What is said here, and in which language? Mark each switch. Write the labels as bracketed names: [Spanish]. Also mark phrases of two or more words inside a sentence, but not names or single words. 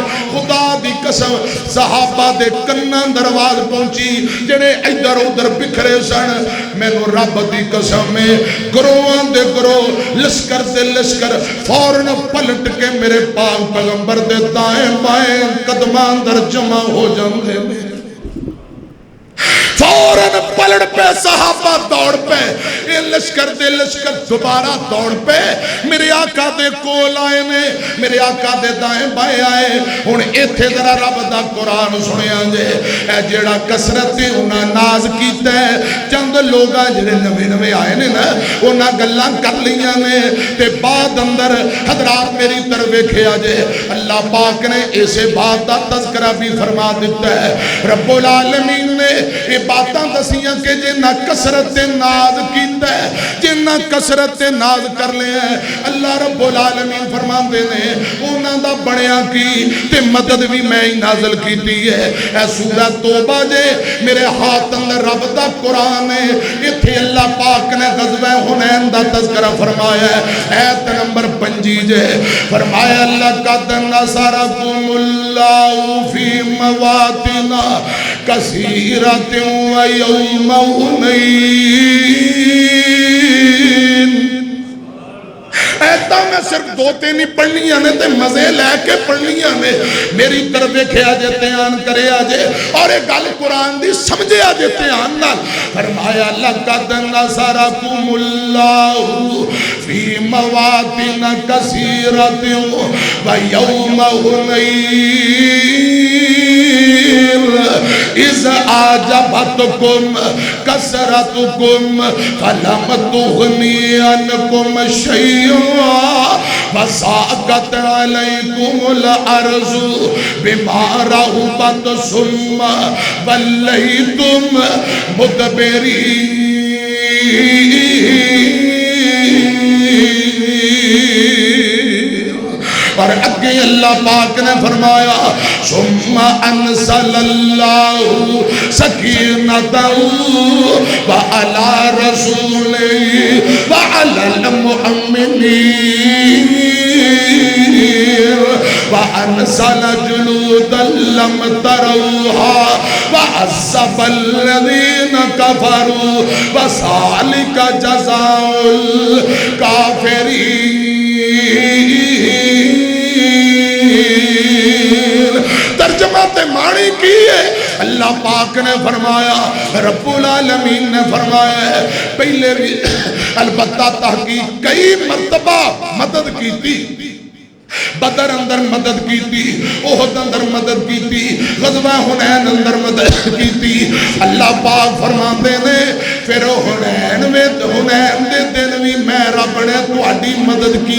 [Punjabi] خدا دی قسم صحابہ دے کناں درواز پہنچی جنہیں ادھر ادھر بکھرے سن، میں نو رب دی قسم میں گروہاں دے گروہ لشکر دے لشکر فوراً پلٹ کے میرے پاک پیغمبر دے دائیں بائیں قدمان در جمع ہو جاندے میں فوراً پلٹ پہ صحابہ دوڑ پہ یہ لشکر دے لشکر دوبارہ دوڑ پہ میرے آقا دے کول آئے نے میرے آقا دے دائیں بائیں آئے ہن ایتھے ذرا رب دا قرآن سنیا جے اے جیڑا کسرت انہاں ناز کیتا ہے چند لوگاں جڑے نوے نوے آئے نے نا انہاں گلاں کر لیاں نے تے بعد اندر حضرات میری طرف ویکھیا جے اللہ پاک نے ایسے بات دا تذکرہ بھی فرما دیتا ہے رب العالمین نے یہ باتاں دسیاں کہ جنہ کسرت ناز کیتا ہے جنہ کسرت ناز کر لے ہیں اللہ رب العالمین فرمان دے نے انہاں دا بڑیاں کی تے مدد بھی میں ہی نازل کیتی ہے اے سورہ توبہ جے میرے ہاتھ اندر رب دا قرآن ہے اتھے اللہ پاک نے غزوہ حنین دا تذکرہ فرمایا ہے ایت نمبر 5 جے فرمایا [Arabic] لقد نصرکم اللہ فی مواطن کثیرۃ ویوم حنین [Punjabi] ایتا میں صرف دو تینی پڑھنیاں نے تے مزے لے کے پڑھنیاں نے میری طرف دیکھے آجے تیان کرے آجے اور ایک گل قرآن دی سمجھے آجے تیان نال فرمایا [Arabic] لقد نصرکم اللہ فی مواطن کثیرۃ ویوم حنین اِذْ أَعْجَبَتْكُمْ كَثْرَتُكُمْ فَلَمْ تُغْنِ عَنْكُمْ شَيْئًا وَضَاقَتْ عَلَيْكُمُ الْأَرْضُ بِمَا رَحُبَتْ ثُمَّ وَلَّيْتُمْ مُدْبِرِينَ اور اگے اللہ پاک نے فرمایا ثم انزل اللہ سکینتہ وعلی رسولہ وعلی المؤمنین وانزل جنودا لم تروها وعذب الذین کفروا وذلک جزاء الکافرین [Punjabi] ترجمہ معنی کی ہے اللہ پاک نے فرمایا رب العالمین نے فرمایا پہلے [Urdu] بھی البتہ تحقیق کئی مرتبہ مدد کی تھی بدر اندر مدد کی تھی احد اندر مدد کی تھی غزوہ حنین اندر مدد کی تھی اللہ پاک فرماتے نے پھر حنین دے دن بھی میں رب نے تہاڈی مدد کی